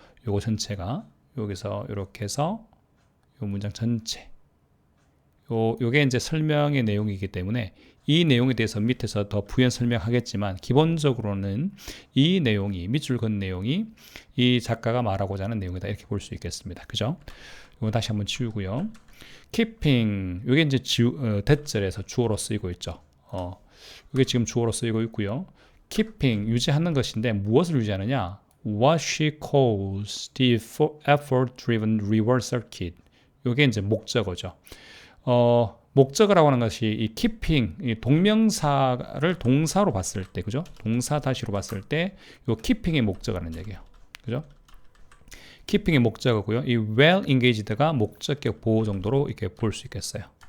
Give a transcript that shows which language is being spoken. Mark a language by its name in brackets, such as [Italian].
[Korean] 요거 전체가 여기서 이렇게 해서 요 문장 전체 요게 이제 설명의 내용이기 때문에 이 내용에 대해서 밑에서 더 부연 설명하겠지만 기본적으로는 이 내용이 밑줄 건 내용이 이 작가가 말하고자 하는 내용이다, 이렇게 볼 수 있겠습니다. 그죠? 이거 다시 한번 지우고요. keeping 이게 이제 대절에서 주어로 쓰이고 있죠. 이게 지금 주어로 쓰이고 있고요. keeping 유지하는 것인데 무엇을 유지하느냐? [English] What she calls the effort-driven reward circuit. [Korean] 이게 이제 목적어죠. 목적어라고 하는 것이 이 keeping, 이 동명사를 동사로 봤을 때, 그죠? 동사 다시로 봤을 때, 이 keeping의 목적어라는 얘기예요. 그죠? keeping의 목적어고요. 이 well engaged가 목적격 보호 정도로 이렇게 볼 수 있겠어요.